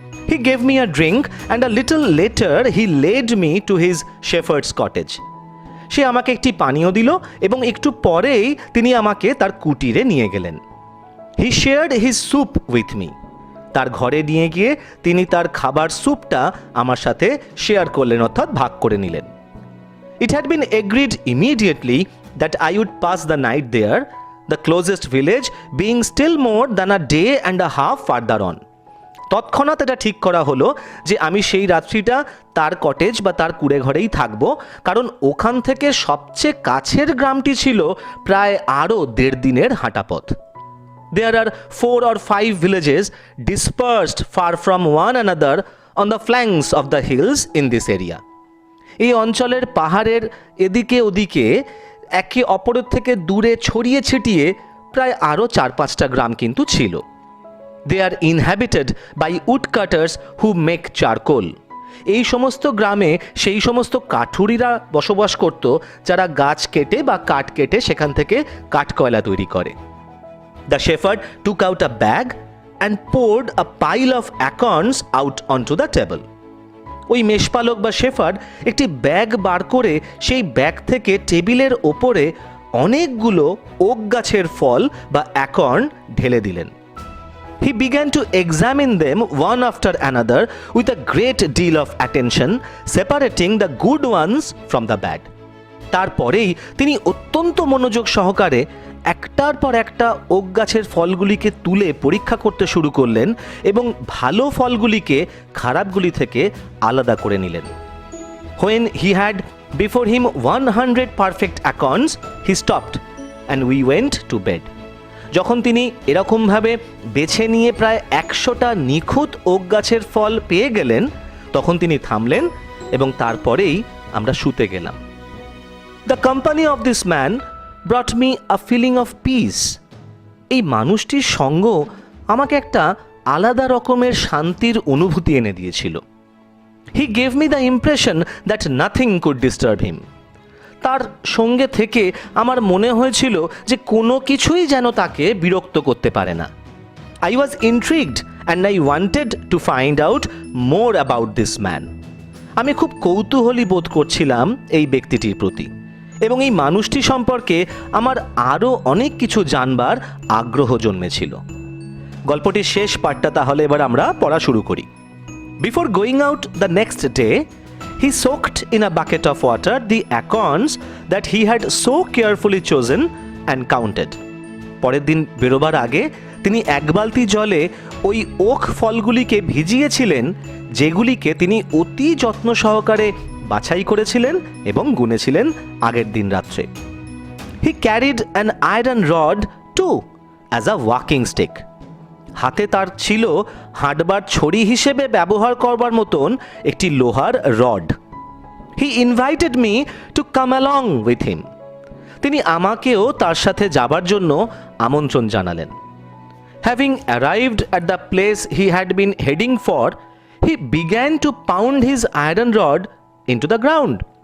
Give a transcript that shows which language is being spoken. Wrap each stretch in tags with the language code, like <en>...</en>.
<en>He gave me a drink and a little later he led me to his shepherd's cottage.</en> <bn>সে আমাকে একটি পানীয় দিল এবং একটু পরেই তিনি আমাকে তার কুটিরে নিয়ে গেলেন।</bn> <en>He shared his soup with me.</en> <bn>তার ঘরে নিয়ে গিয়ে তিনি তার খাবার স্যুপটা আমার সাথে শেয়ার করলেন, অর্থাৎ ভাগ করে নিলেন।</bn> <en>It had been agreed immediately that I would pass the night there, the closest village being still more than a day and a half further on.</en> <bn>তৎক্ষণাৎ এটা ঠিক করা হলো যে আমি সেই রাত্রিটা তার কটেজ বা তার কুড়ে ঘরেই থাকবো, কারণ ওখান থেকে সবচেয়ে কাছের গ্রামটি ছিল প্রায় আরও 1.5 দিনের হাঁটা পথ।</bn> <en>There are 4 or 5 villages dispersed far from one another on the flanks of the hills in this area.</en> <bn>এই অঞ্চলের পাহাড়ের এদিকে ওদিকে একে অপরের থেকে দূরে ছড়িয়ে ছিটিয়ে প্রায় আরও 4-5টা গ্রাম কিন্তু ছিল।</bn> <en>They are inhabited by woodcutters who make charcoal.</en> <bn>এই সমস্ত গ্রামে সেই সমস্ত কাঠুরিরা বসবাস করত যারা গাছ কেটে বা কাঠ কেটে সেখান থেকে কাঠকয়লা তৈরি করে।</bn> <en>The shepherd took out a bag and poured a pile of acorns out onto the table.</en> <bn>ওই মেষপালক বা শেফার্ড একটি ব্যাগ বার করে সেই ব্যাগ থেকে টেবিলের ওপরে অনেকগুলো ওক গাছের ফল বা অ্যাকর্ন ঢেলে দিলেন।</bn> <en>He began to examine them one after another with a great deal of attention, separating the good ones from the bad.</en> <bn>তারপরেই তিনি অত্যন্ত মনোযোগ সহকারে একটার পর একটা ওক গাছের ফলগুলিকে তুলে পরীক্ষা করতে শুরু করলেন এবং ভালো ফলগুলিকে খারাপগুলি থেকে আলাদা করে নিলেন।</bn> <en>When he had before him 100 perfect acorns, he stopped and we went to bed.</en> <bn>যখন তিনি এরকমভাবে বেছে নিয়ে প্রায় 100টা নিখুঁত ওক গাছের ফল পেয়ে গেলেন, তখন তিনি থামলেন এবং তারপরেই আমরা শুতে গেলাম।</bn> <en>The company of this man brought me a feeling of peace.</en> <bn>এই মানুষটির সঙ্গ আমাকে একটা আলাদা রকমের শান্তির অনুভূতি এনে দিয়েছিল।</bn> <en>He gave me the impression that nothing could disturb him.</en> <bn>তার সঙ্গে থেকে আমার মনে হয়েছিল যে কোনো কিছুই যেন তাকে বিরক্ত করতে পারে না।</bn> <en>I was intrigued and I wanted to find out more about this man.</en> <bn>আমি খুব কৌতূহলী বোধ করছিলাম এই ব্যক্তিটির প্রতি এবং এই মানুষটি সম্পর্কে আমার আরও অনেক কিছু জানবার আগ্রহ জন্মেছিল। গল্পটির শেষ পার্টটা তাহলে এবার আমরা পড়া শুরু করি।</bn> <en>Before going out the next day, he soaked in a bucket of water the acorns that he had so carefully chosen and counted.</en> <bn>পরের দিন বেরোবার আগে তিনি 1 বালতি জলে ওই ওক ফলগুলিকে ভিজিয়েছিলেন, যেগুলিকে তিনি অতি যত্ন সহকারে বাছাই করেছিলেন এবং গুনেছিলেন আগের দিন রাত্রে।</bn> <en>He carried an iron rod too as a walking stick.</en> <bn>হাতে তার ছিল হাঁটবার ছড়ি হিসেবে ব্যবহার করবার মতন একটি লোহার rod.</bn> <en>He invited me to come along with him.</en> <bn>তিনি আমাকেও তার সাথে যাবার জন্য আমন্ত্রণ জানালেন।</bn> <en>Having arrived at the place he had been heading for, he began to pound his iron rod into the ground.</en>